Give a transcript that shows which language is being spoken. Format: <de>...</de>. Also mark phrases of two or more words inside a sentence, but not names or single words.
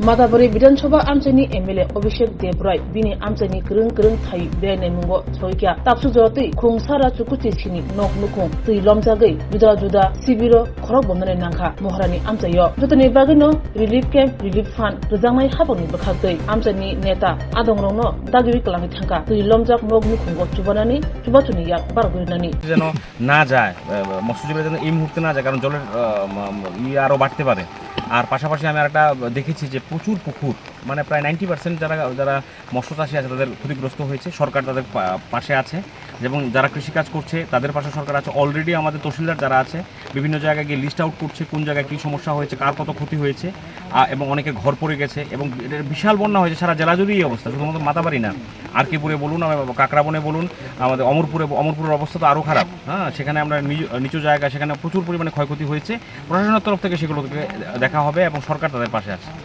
<trp>Matabari Bidanchoba Amchaini MLA Abhishek Debroy bini Amchaini Krung Thai Bene Mungo Choikya Tapsu Joti Khungsara Chukuchi Chini Nok Nukung Tui Lomjagai Juda Sibiro Khorok Bomnane Nangkha Moharani Amchaio Jotani Bagino</trp> <en>Relief Camp Relief Fund</en> <trp>Rajangmai Habangni Bwkhaste Amchaini Neta Adongrongno Dagiwi Kalami Thangka Tui Lomjak Nok Nukungo Chubanani Chubachuni Yak Bargurinani</trp> <bn>যেন না যায় মৎস্যজীবীরা যেন এই মুহূর্তে না যায় কারণ জলের আরও বাড়তে পারে আর পাশাপাশি আমি আরেকটা দেখেছি যে প্রচুর পুকুর মানে প্রায় 90% যারা মৎস্য চাষী আছে তাদের ক্ষতিগ্রস্ত হয়েছে সরকার তাদের পাশে আছে এবং যারা কৃষিকাজ করছে তাদের পাশে সরকার আছে অলরেডি আমাদের তহসিলদার যারা আছে বিভিন্ন জায়গায় গিয়ে</bn> <en>list out</en> <bn>করছে কোন জায়গায় কী সমস্যা হয়েছে কার কত ক্ষতি হয়েছে এবং অনেকের ঘর পড়ে গেছে এবং বিশাল বন্যা হয়েছে সারা জেলা জুড়েই এই অবস্থা শুধুমাত্র মাতাবাড়ি না আরকিপুরে বলুন কাকরাবনে বলুন আমাদের অমরপুরের অবস্থা তো আরও খারাপ হ্যাঁ সেখানে আমরা নিচু জায়গা সেখানে প্রচুর পরিমাণে ক্ষয়ক্ষতি হয়েছে প্রশাসনের তরফ থেকে সেগুলোকে দেখা হবে এবং সরকার তাদের পাশে আছে</bn>